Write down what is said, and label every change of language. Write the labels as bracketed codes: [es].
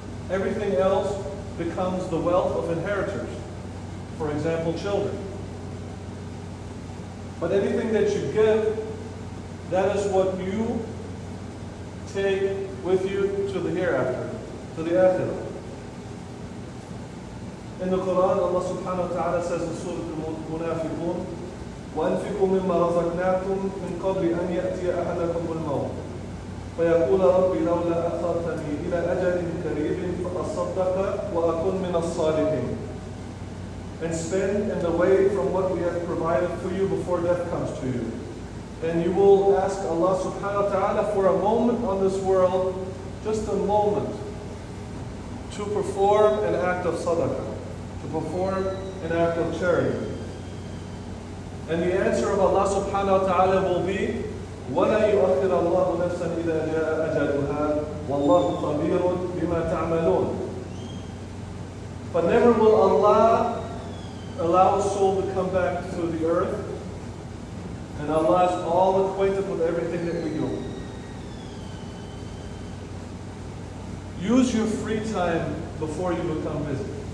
[en] Everything else becomes the wealth of inheritors. For example, children. But anything that you give, that is what you take with you to the hereafter, to the akhirah. In the Quran, Allah subhanahu wa ta'ala says in Surah Al-Munafiqun, [ar] وَأَنْفِقُوا مِمَّا رَزَقْنَاكُمْ مِنْ قَبْلِ أَنْ يَأْتِيَ أَحَدَكُمُ الْمَوْتُ فَيَقُولَ رَبِّ لَوْلَا أَخَّرْتَنِي إِلَى أَجَلٍ قَرِيبٍ فَأَصَّدَّقَ وَأَكُنْ مِنَ الصَّالِحِينَ. [en] And spend in the way from what we have provided for you before death comes to you. And you will ask Allah subhanahu wa ta'ala for a moment on this world, just a moment, to perform an act of sadaqah, to perform an act of charity. And the answer of Allah subhanahu wa ta'ala will be, [ar] وَلَا يُؤَخِّرَ اللَّهُ نَفْسًا إِذَا جَاءَ أَجَلُهَا وَاللَّهُ خَبِيرٌ بِمَا تَعْمَلُونَ. [en] But never will Allah allow a soul to come back to the earth, and Allah is all acquainted with everything that we do. Use your free time before you become busy.